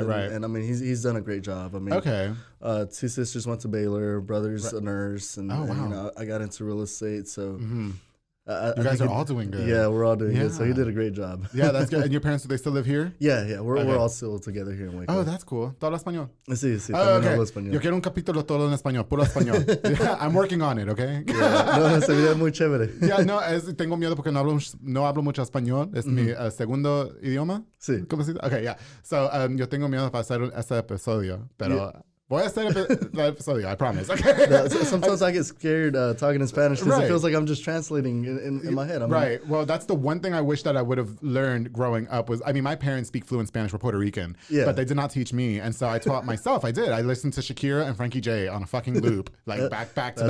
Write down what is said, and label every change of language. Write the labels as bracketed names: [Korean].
[English] And I mean, he's done a great job. I mean, two sisters went to Baylor, brother's a nurse, and I got into real estate, so. You guys are all doing good. Yeah, we're all doing good. So he did a great job. Yeah, that's good. And your parents, do they still live here? Yeah. We're all still together here in Waco. Oh, that's cool. [Spanish] ¿Tú hablas español? Sí, también hablo español. Yo quiero un capítulo todo en español, puro español. [English] Yeah, I'm working on it, okay? [Spanish] No, se veía muy chévere. [English] Yeah, no, [Spanish] tengo miedo porque no hablo mucho español. Es mi segundo idioma. Sí. ¿Cómo se dice? [English] Okay, yeah. [Spanish] So, yo tengo miedo para hacer este episodio, pero... Voy a hacer el episodio, [English] I promise. Okay. No, sometimes I get scared talking in Spanish because it feels like I'm just translating in my head. Well, that's the one thing I wish that I would have learned growing up was, I mean, my parents speak fluent Spanish. We're Puerto Rican, but they did not teach me. And so I taught myself. I did. I listened to Shakira and Frankie J on a fucking loop, like back to back.